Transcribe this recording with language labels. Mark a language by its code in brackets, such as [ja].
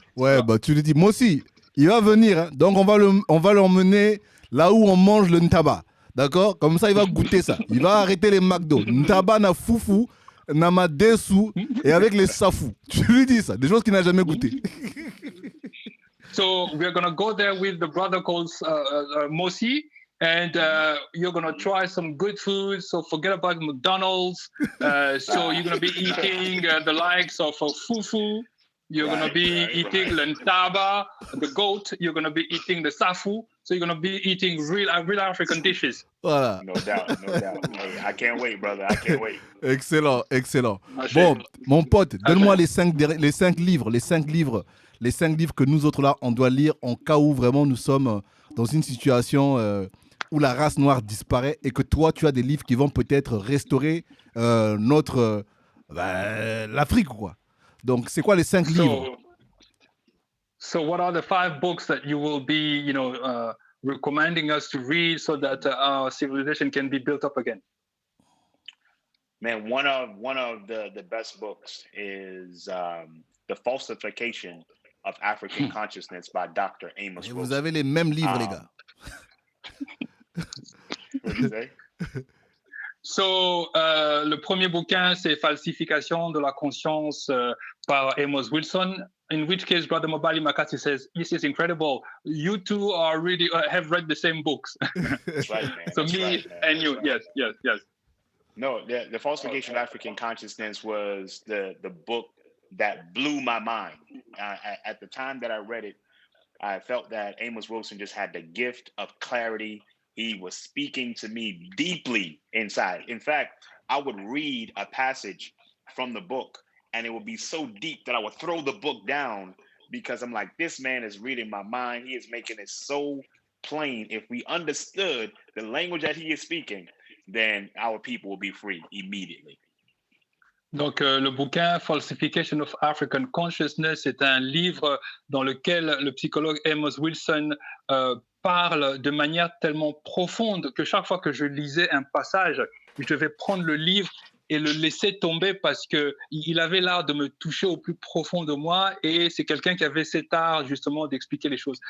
[fr] Ouais, bah tu lui dis, moi aussi, il va venir. Hein. Donc, on va l'emmener là où on mange le ntaba. D'accord? Comme ça, il va goûter ça. Il va arrêter les McDo. [ln] Ntaba na fufu, na madesu [fr] et avec les safou. Tu lui dis ça, des choses qu'il n'a jamais goûté. [en] So, we're going to go there with the brother called Mosi. And you're going to try some good food. So forget about McDonald's. So you're going to be eating the likes of fufu. You're going to be eating lentaba, the goat. You're going to be eating the safu. So you're going to be eating real African dishes. [fr] Voilà. [en] No doubt. Hey, I can't wait, brother. I can't wait. Excellent. [fr] Bon, mon pote, donne-moi les 5 livres que nous autres là, on doit lire en cas où vraiment nous sommes dans une situation où la race noire disparaît et que toi, tu as des livres qui vont peut-être restaurer l'Afrique, quoi. Donc, c'est quoi les 5 livres? [en] So what are the 5 books that you will be, recommending us to read so that our civilization can be built up again? Man, one of the best books is The Falsification of African Consciousness by Dr. Amos [fr] Et [en] Wilson. [fr] vous avez les mêmes livres, les gars. [en] What did you say? [fr] So, le premier bouquin, c'est Falsification de la conscience par Amos Wilson. [en] In which case, Brother Mobali Makasi says, "This is incredible. You two are really have read the same books." That's right, man. So That's me right, man. and That's you, right. yes. No, the Falsification of African Consciousness was the book that blew my mind. At the time that I read it, I felt that Amos Wilson just had the gift of clarity. He was speaking to me deeply inside. In fact, I would read a passage from the book, and it would be so deep that I would throw the book down because I'm like, this man is reading my mind. He is making it so plain. If we understood the language that he is speaking, then our people will be free immediately. [fr] Donc, le bouquin Falsification of African Consciousness est un livre dans lequel le psychologue Amos Wilson parle de manière tellement profonde que chaque fois que je lisais un passage, je devais prendre le livre et le laisser tomber parce qu'il avait l'art de me toucher au plus profond de moi et c'est quelqu'un qui avait cet art justement d'expliquer les choses.